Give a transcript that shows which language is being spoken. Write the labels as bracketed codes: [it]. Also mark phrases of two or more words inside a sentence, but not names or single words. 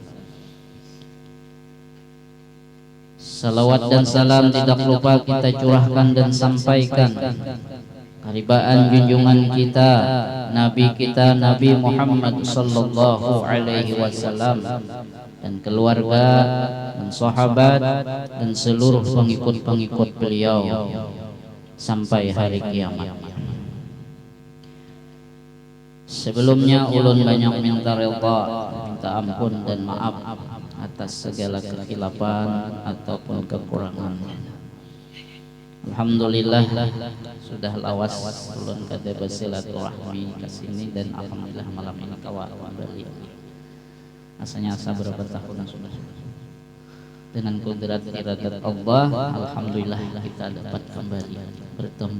[id] Salawat dan salam tidak lupa kita curahkan dan sampaikan keharibaan junjungan kita, Nabi Muhammad [ar] صلى الله عليه وسلم, [id] dan keluarga dan sahabat dan seluruh pengikut-pengikut beliau sampai hari kiamat. [bjn] Sebelumnya ulun banyak minta redha, minta ampun dan maaf atas segala kekhilafan ataupun kekurangan. Alhamdulillah sudah lawas ulun kada bersilaturahmi ke sini, dan alhamdulillah malam ini kawa kembali. [id] Rasanya asa berapa tahun sudah. Dengan kudrat iradat Allah, alhamdulillah kita dapat kembali bertemu.